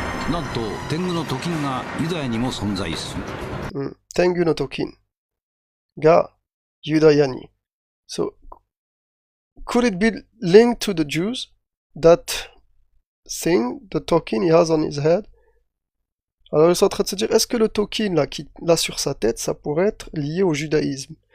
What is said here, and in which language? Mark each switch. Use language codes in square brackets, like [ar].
[ja] なんと天狗のトキンがユダヤにも存在する。天狗のトキンがユダヤに。 [en] So, could it be linked to the Jews? That thing, the token he has on his head? [fr] Alors ils sont en train de se dire, est-ce que le token là qu'il a sur sa tête, ça pourrait être lié au judaïsme?